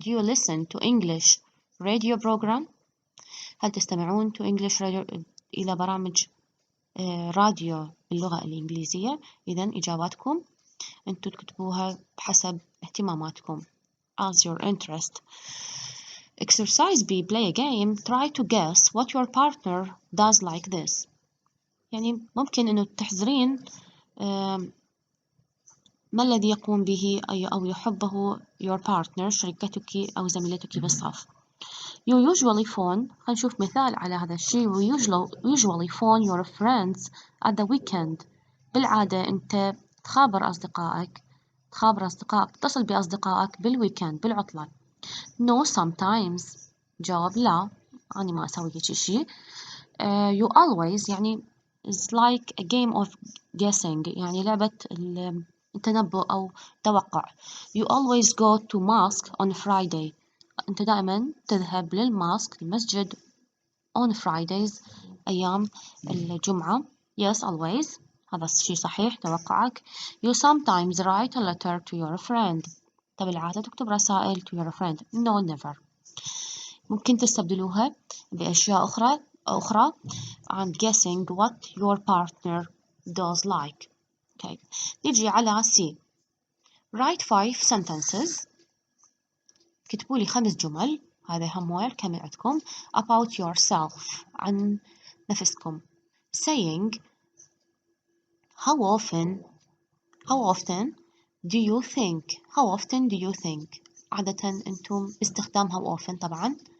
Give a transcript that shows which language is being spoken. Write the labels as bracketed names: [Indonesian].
[English] Do you listen to English radio program? [Arabic] هل تستمعون [English] to English radio [Arabic] إلى برامج راديو باللغة الإنجليزية؟ إذن إجاباتكم أنتوا تكتبوها بحسب اهتماماتكم [English] as your interest. Exercise B. Play a game. Try to guess what your partner does like this. [Arabic] يعني ممكن أنه تحذرين ما الذي يقوم به أو يحبه [English] your partner [Arabic] شريكتك أو زميلتك بالصف. [English] You usually phone. [Arabic] خلينا نشوف مثال على هذا الشيء. [English] We usually phone your friends at the weekend. [Arabic] بالعادة أنت تخابر أصدقائك تتصل بأصدقائك بالويكند بالعطلة. [English] No, sometimes. [Arabic] جواب لا، أنا ما أسوي هيك شيء. [English] You always [Arabic] يعني [English] is like a game of guessing. [Arabic] يعني لعبة التنبؤ أو توقع. [English] You always go to mosque on Friday. [Arabic] أنت دائما تذهب المسجد [English] on Fridays [Arabic] أيام الجمعة. [English] Yes, always. [Arabic] هذا الشيء صحيح توقعك. [English] You sometimes write a letter to your friend. [Arabic] طب العادة تكتب رسائل [English] to your friend. No, never. [Arabic] ممكن تستبدلوها بأشياء أخرى عن [English] guessing what your partner does like. Okay. [Arabic] نيجي على [English] C. Write 5 sentences. [Arabic] كتبوا لي 5 جمل. هذا homework كمان عندكم. [English] About yourself. [Arabic] عن نفسكم. [English] Saying how often do you think? How often do you think? [Arabic] عادة أنتم باستخدام [English] how often [Arabic] طبعا.